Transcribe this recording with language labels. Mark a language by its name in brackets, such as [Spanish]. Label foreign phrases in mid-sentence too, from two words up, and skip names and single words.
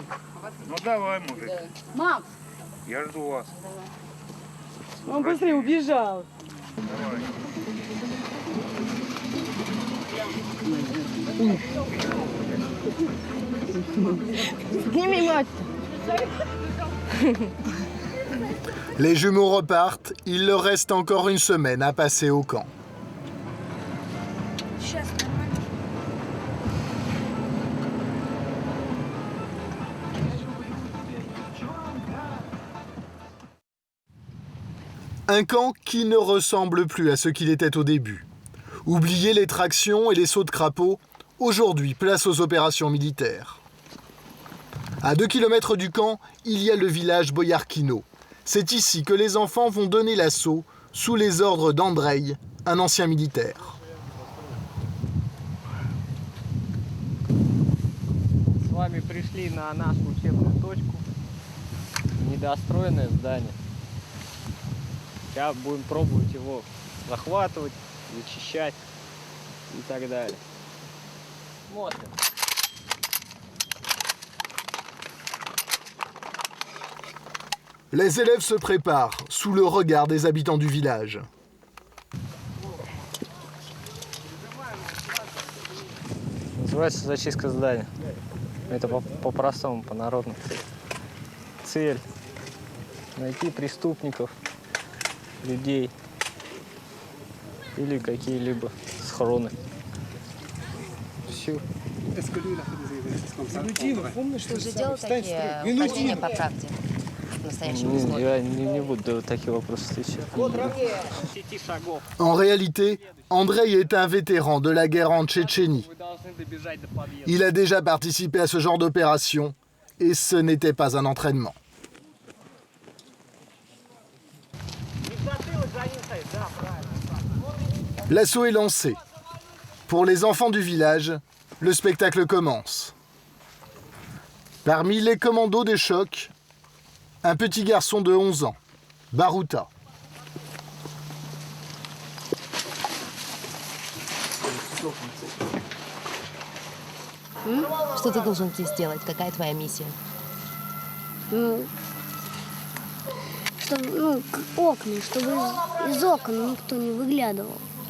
[Russian] Ну давай, мужик. Макс! Я жду вас. Он быстрее убежал. Давай. Сними мать. [French] Les jumeaux repartent, il leur reste encore une semaine à passer au camp. Un camp qui ne ressemble plus à ce qu'il était au début. Oubliez les tractions et les sauts de crapaud, aujourd'hui place aux opérations militaires. À 2 km du camp, il y a le village Boyarkino. C'est ici que les enfants vont donner l'assaut sous les ordres d'Andrei, un ancien militaire. [Russian] С вами пришли на нашу учебную точку. Недостроенное здание. Сейчас будем пробовать его захватывать, зачищать и так далее. Смотрим. [French] Les élèves se préparent sous le regard des habitants du village. [Russian] Называется зачистка здания. Это по-простому, по-народному. Цель – найти преступников, людей или какие-либо схроны. Все. Ты уже делал такие упражнения по правде? Я не буду такие вопросы встречать. [French] En réalité, Andrei est un vétéran de la guerre en Tchétchénie. Il a déjà participé à ce genre d'opération et ce n'était pas un entraînement. L'assaut est lancé. Pour les enfants du village, le spectacle commence. Parmi les commandos des chocs, un petit garçon de 11 ans, Baruta. [Russian] Что ты должен здесь сделать? Какая твоя миссия? Чтобы, окна, чтобы из окон никто не выглядывал.